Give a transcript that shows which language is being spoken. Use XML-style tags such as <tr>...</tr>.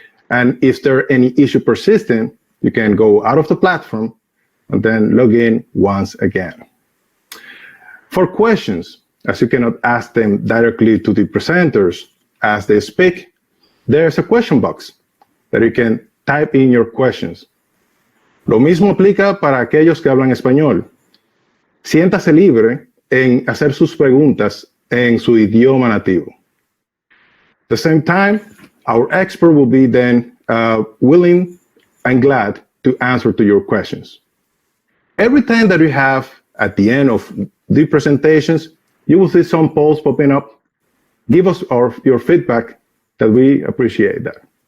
<en>And if there are any issue persistent, you can go out of the platform and then log in once again. For questions, as you cannot ask them directly to the presenters as they speak, there's a question box that you can type in your questions.</en> <es>Lo mismo aplica para aquellos que hablan español. Siéntase libre en hacer sus preguntas en su idioma nativo.</es> <en>At the same time, our expert will be then willing and glad to answer to your questions. Every time that we have at the end of the presentations, you will see some polls popping up. Give us your feedback, that we appreciate that.</en>